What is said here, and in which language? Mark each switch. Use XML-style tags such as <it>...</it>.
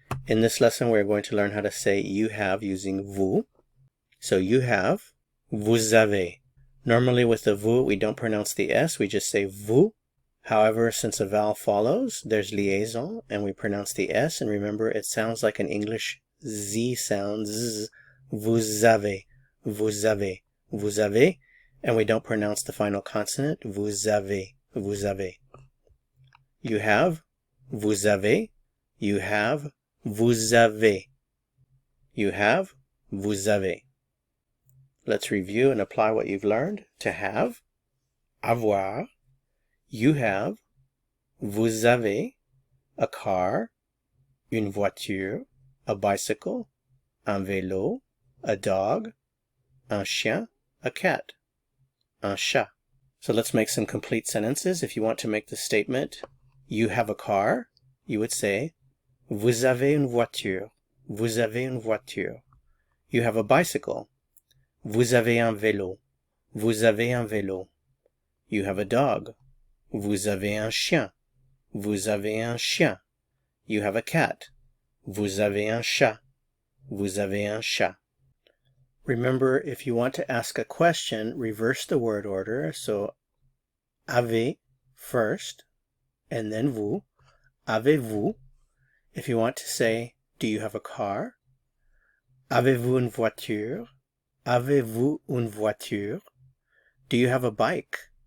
<en>In this lesson, we're going to learn how to say you have using vous. So you have,</en> <fr>vous avez.</fr> <en>Normally with the vous, we don't pronounce the S, we just say vous. However, since a vowel follows, there's liaison, and we pronounce the S, and remember, it sounds like an English Z sound, z.</en> <fr>Vous avez, vous avez, vous avez,</fr> <en>and we don't pronounce the final consonant,</en> <fr>vous avez, vous avez.</fr> <en>You have,</en> <fr>vous avez,</fr> <en>you have, vous avez. You have,</en> <fr>vous avez.</fr> <en>Let's review and apply what you've learned. To have,</en> <fr>avoir,</fr> <en>you have,</en> <fr>vous avez,</fr> <en>a car,</en> <fr>une voiture,</fr> <en>a bicycle,</en> <fr>un vélo,</fr> <en>a dog,</en> <fr>un chien,</fr> <en>a cat,</en> <fr>un chat.</fr> <en>So let's make some complete sentences. If you want to make the statement, you have a car, you would say,</en> <fr>vous avez une voiture,</fr> <en>vous avez une voiture. You have a bicycle,</en> <fr>vous avez un vélo, vous avez un vélo.</fr> <en>You have a dog,</en> <fr>vous avez un chien, vous avez un chien.</fr> <en>You have a cat,</en> <fr>vous avez un chat, vous avez un chat.</fr> <en>Remember, if you want to ask a question, reverse the word order. So, avez first, and then vous.</en> <fr>Avez-vous?</fr> <en>If you want to say, do you have a car?</en> <fr>Avez-vous une voiture? Avez-vous une voiture?</fr> <en>Do you have a bike?</en>